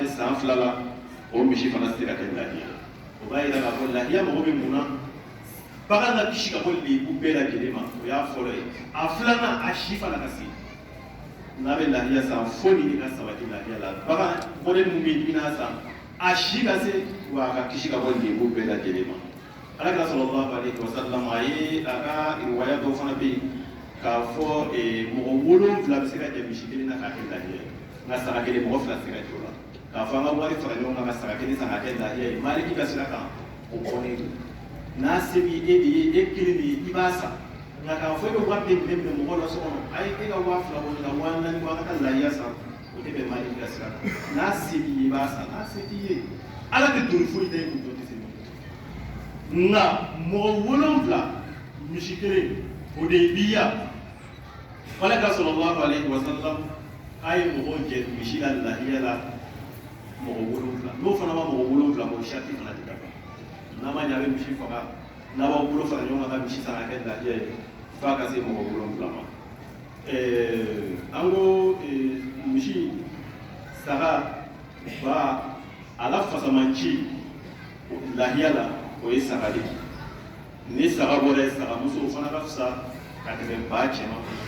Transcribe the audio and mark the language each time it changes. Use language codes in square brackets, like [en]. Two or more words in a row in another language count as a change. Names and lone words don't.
[bm] san fila la o misi fana tɛ se ka kɛ lahiya o b'a yira k'a fɔ lahiya mago bɛ mun na bagan ka kisi ka bɔ lebu bɛɛ lajɛlen ma o y'a fɔlɔ ye a filanan a si fana ka se n'a bɛ lahiya san fo nin ka sabati lahiya la bagan mɔdɛli min bɛ yen i bɛna san a si ka se wa a ka kisi ka bɔ lebu bɛɛ lajɛlen ma alakira [ar] صلى الله عليه وسلم [bm] a ye a ka riwaya dɔw fana bɛ yen k'a fɔ mɔgɔ 7 bɛ se ka jɛ misi kelen na k'a kɛ lahiya ye nka saga kelen mɔgɔ 2 tɛ se ka jɛ o la k'a fɔ an ka wari fara ɲɔgɔn kan ka saga kelen san k'a kɛ lahiya ye maliki ka sira kan o kɔnnen don n'a se b'i e de ye e kelen de ye i b'a san nka k'a fɔ e bɛ wari de minɛ mɔgɔ la so kɔnɔ a ye e ka 2 bɔ nin ka 4 bɔ an ka lahiya san o de bɛ maliki ka sira kan n'a se b'i ye i b'a san n'a se t'i ye ala tɛ don foyi tɛ e kun jɔ tɛ se nka mɔgɔ 7 misi kelen o de ye biya alakira [ar] صلى الله عليه وسلم [bm] a ye mɔgɔ jɛ misi la lahiya la mɔgɔ 7 n'o fana ma mɔgɔ 7 o sati fana tɛ dafa n'a ma ɲɛ a bɛ misi faga n'a b'aw bolo fara ɲɔgɔn kan ka misi san ka kɛ lahiya ye f'a ka se mɔgɔ 7 ma an ko misi saga ba a la fasamanci lahiya la o ye saga de ni saga bɔra ye saga muso fana ka fisa ka tɛmɛ ba cɛman